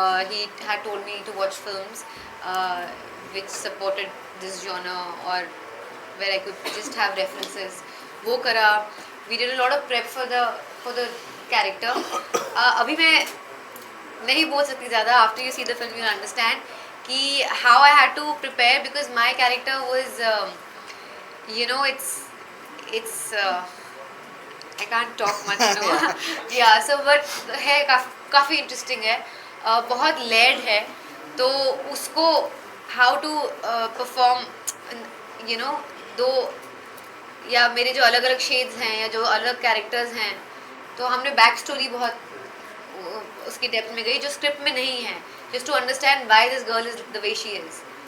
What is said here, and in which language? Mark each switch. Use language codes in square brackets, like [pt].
[en] He had told me to watch films which supported this genre or where I could just have references. [hi] वो करा. [en] We did a lot of prep for the character. [hi] अभी मैं नहीं बोल सकती ज़्यादा. [en] After you see the film, you'll understand [hi] कि [en] how I had to prepare, because my character was, you know, it's I can't talk much, no. Yeah, so but [hi] है काफ़ी interesting है, बहुत layered है, तो उसको [en] how to perform, you know, [hi] दो या मेरे जो अलग अलग shades हैं या जो अलग characters हैं, तो हमने back story बहुत उसकी depth में गई जो script में नहीं है, [en] just to understand why this girl is the way she is.